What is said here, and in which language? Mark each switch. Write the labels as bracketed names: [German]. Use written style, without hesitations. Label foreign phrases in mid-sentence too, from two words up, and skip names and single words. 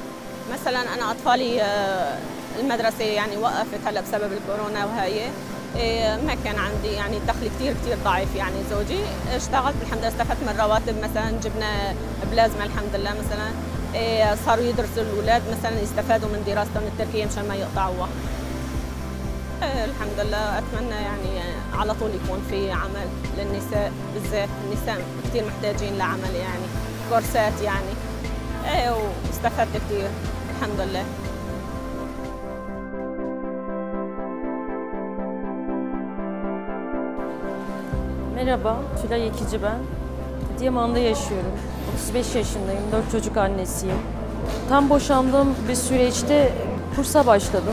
[Arabic] مثلا أنا أطفالي المدرسة يعني وقفت هلا بسبب الكورونا وهي ما كان عندي يعني دخل كثير ضعيف يعني زوجي اشتغلت الحمد لله استفدت من رواتب مثلا جبنا بلازمة الحمد لله مثلا صاروا يدرسوا الأولاد مثلا يستفادوا من دراستهم التركية مشان ما يقطعوها. الحمد لله أتمنى يعني على طول يكون في عمل للنساء بالذات، النساء كثير محتاجين لعمل يعني كورسات يعني واستفدت كثير الحمد لله. [Turkish] Merhaba, Tülay Ekici ben. Adıyaman'da yaşıyorum. 35 yaşındayım, 4 çocuk annesiyim. Tam boşandığım bir süreçte kursa başladım.